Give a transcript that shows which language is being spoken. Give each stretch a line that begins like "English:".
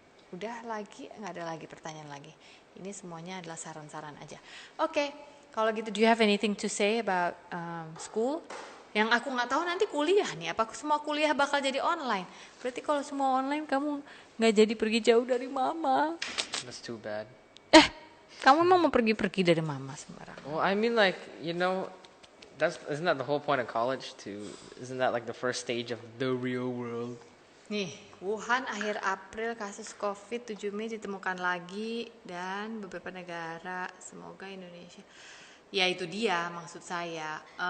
Indonesian: Udah lagi, nggak ada lagi pertanyaan lagi. Ini semuanya adalah saran-saran aja.
English: Oke,
Indonesian: kalau gitu,
English: do you have anything to say about school?
Indonesian: Yang aku nggak tahu nanti kuliah nih, apa semua kuliah bakal jadi online? Berarti kalau semua online, kamu nggak jadi pergi jauh dari mama.
English: That's too bad.
Indonesian: Kamu emang mau pergi-pergi dari mama sembarang?
English: Well, I mean, like, isn't that the whole point of college? Isn't that like the first stage of the real world?
Indonesian: Nih, Wuhan akhir April kasus COVID 7 Mei ditemukan lagi dan beberapa negara, semoga Indonesia. Ya itu dia maksud saya.